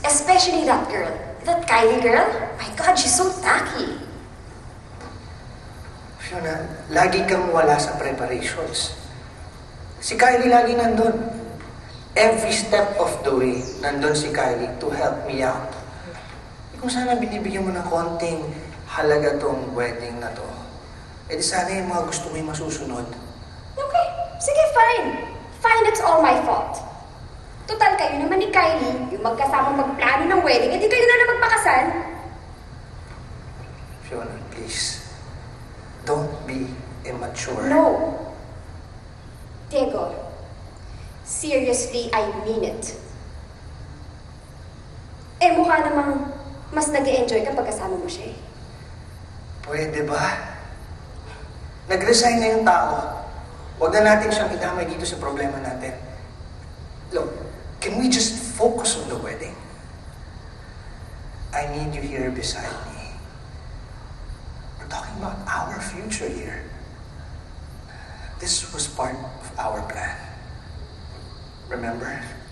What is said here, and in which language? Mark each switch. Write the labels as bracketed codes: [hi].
[en] Especially that girl. That Kylie girl. My God, she's so tacky. [tl] Fiona, lagi kang wala sa preparations. Si Kylie lagi nandun. [en] Every step of the way, [tl] nandun si Kylie [en] to help me out. [tl] Kung sana binibigyan mo ng konting halaga tong wedding na to, eh di sana yung mga gusto mo yung masusunod. [en] Okay, [tl] sige, [en] fine. Fine, it's all my fault. [tl] Total, kayo naman ni Kylie, yung magkasama magplano ng wedding, edi kayo na magpakasal. [en] Fiona, please. Don't be immature. No. Diego, seriously, I mean it. [tl] Eh, mukha namang mas nag-e-enjoy kapag kasama mo siya eh. Pwede ba? Nag-resign na yung tao. Huwag na natin siyang idamay dito sa problema natin. [en] Look, can we just focus on the wedding? I need you here beside me. We're talking about our future here. This was part of our plan. Remember?